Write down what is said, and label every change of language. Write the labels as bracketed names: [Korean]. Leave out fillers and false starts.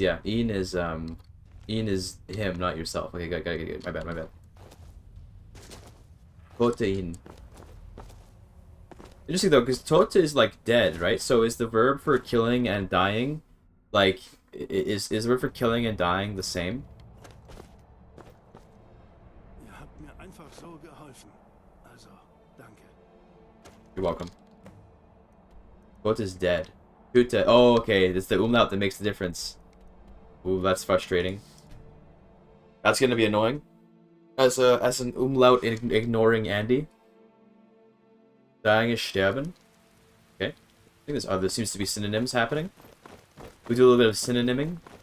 [English] Yeah, ihn is him, not yourself. Okay, got. My bad. My bad. [German] Tote ihn. [English] Interesting though, because Tota is like dead, right? So is the verb for killing and dying, like, is the verb for killing and dying the same? [German] Ihr habt mir einfach so geholfen. Also, danke. [English] You're welcome. What is dead? Hüte. Oh, okay. It's the umlaut that makes the difference. Ooh, that's frustrating. That's gonna be annoying. As an umlaut ignoring Andy. Dying is sterben. Okay. I think there seems to be synonyms happening. We do a little bit of synonyming.